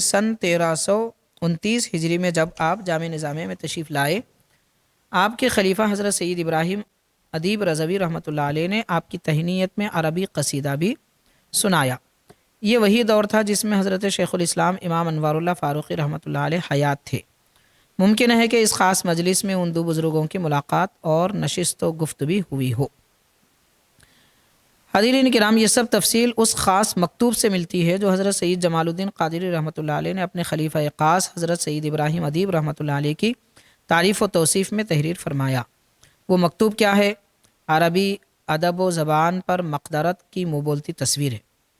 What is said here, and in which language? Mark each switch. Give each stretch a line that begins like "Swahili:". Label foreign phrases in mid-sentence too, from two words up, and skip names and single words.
Urdu: سن 1329 ہجری میں جب آپ جامع نظامیہ میں تشریف لائے، آپ کے خلیفہ حضرت سید ابراہیم ادیب رضوی رحمۃ اللہ علیہ نے آپ کی تہنیت میں عربی قصیدہ بھی سنایا۔ یہ وہی دور تھا جس میں حضرت شیخ الاسلام امام انوار اللہ فاروقی رحمۃ اللہ علیہ حیات تھے۔ ممکن ہے کہ اس خاص مجلس میں ان دو بزرگوں کی ملاقات اور نشست و گفت بھی ہوئی ہو۔ حاضرین کرام، یہ سب تفصیل اس خاص مکتوب سے ملتی ہے جو حضرت سید جمال الدین قادری رحمۃ اللہ علیہ نے اپنے خلیفہ خاص حضرت سید ابراہیم ادیب رحمۃ اللہ علیہ کی تعریف و توصیف میں تحریر فرمایا۔ وہ مکتوب کیا ہے؟ عربی ادب و زبان پر مقدرت کی منہ بولتی تصویر ہے۔